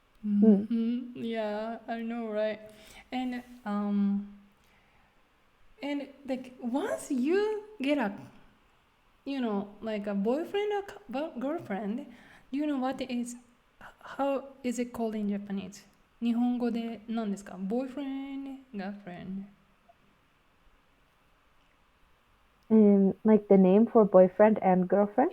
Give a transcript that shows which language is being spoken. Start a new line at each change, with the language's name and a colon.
English: Mm. yeah, I know, right? And and like once you get a like a boyfriend or girlfriend, do you know what is how is it called in Japanese?
Japanese: 日本語で何ですか boyfriend, girlfriend.
English: Like the name for boyfriend and girlfriend,